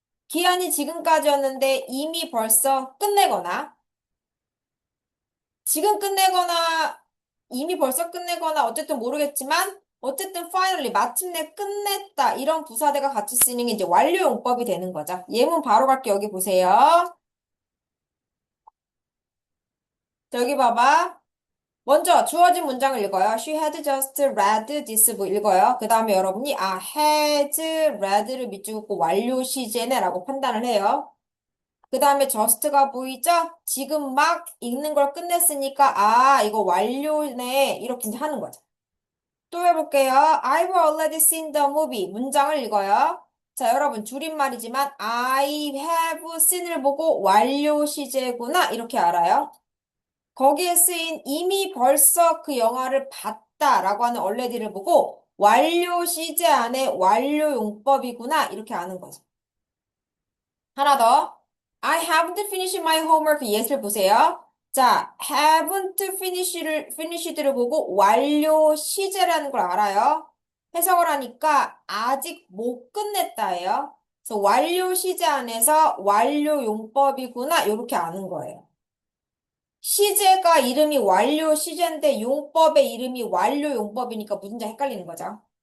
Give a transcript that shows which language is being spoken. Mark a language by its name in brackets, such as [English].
[Korean] 기한이 지금까지였는데 이미 벌써 끝내거나 지금 끝내거나 이미 벌써 끝내거나 어쨌든 모르겠지만 어쨌든 finally 마침내 끝냈다 이런 부사대가 같이 쓰이는 게 이제 완료용법이 되는 거죠. 예문 바로 갈게 여기 보세요. 자, 여기 봐봐. 먼저 주어진 문장을 읽어요. [English] She had just read this book [Korean] 읽어요. 그 다음에 여러분이 has read를 밑줄 긋고 완료 시제네라고 판단을 해요. 그 다음에 just가 보이죠? 지금 막 읽는 걸 끝냈으니까 이거 완료네 이렇게 이제 하는 거죠. 또 해볼게요. [English] I've already seen the movie [Korean] 문장을 읽어요. 자, 여러분 줄임말이지만 [English] I have seen [Korean] 을 보고 완료 시제구나 이렇게 알아요. 거기에 쓰인 이미 벌써 그 영화를 봤다라고 하는 already를 보고 완료 시제 안에 완료 용법이구나 이렇게 아는 거죠. 하나 더. [English] I haven't finished my homework yet을 [Korean] 보세요. 자, haven't finished를 보고 완료 시제라는 걸 알아요. 해석을 하니까 아직 못 끝냈다예요. 그래서 완료 시제 안에서 완료 용법이구나 이렇게 아는 거예요. 시제가 이름이 완료 시제인데 용법의 이름이 완료 용법이니까 문제 헷갈리는 거죠.